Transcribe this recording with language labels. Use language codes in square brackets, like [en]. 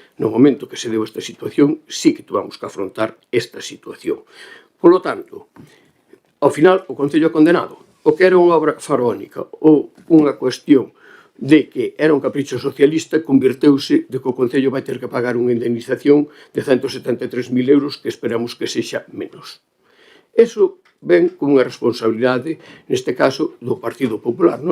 [es] No momento que se deu esta situación, sí que tuvamos que afrontar esta situación. [gl] Por lo tanto, ao final, o Concello é condenado. O que era unha obra faraónica ou unha cuestión de que era un capricho socialista converteuse de que o Concello vai ter que pagar unha indemnización de 173.000 euros que esperamos que sexa menos. Eso ven con unha responsabilidade, neste caso, do Partido Popular.